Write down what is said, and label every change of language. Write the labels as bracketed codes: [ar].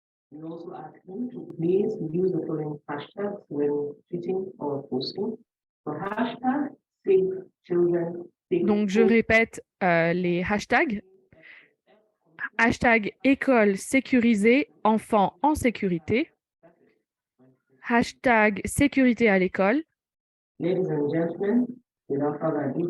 [en] We also ask you to please use the following hashtags when tweeting or posting. For hashtag Save Children. [fr] Donc, je répète les hashtags. Hashtag école sécurisée, enfants en sécurité. Hashtag sécurité à l'école. [en] Ladies and gentlemen, without further ado,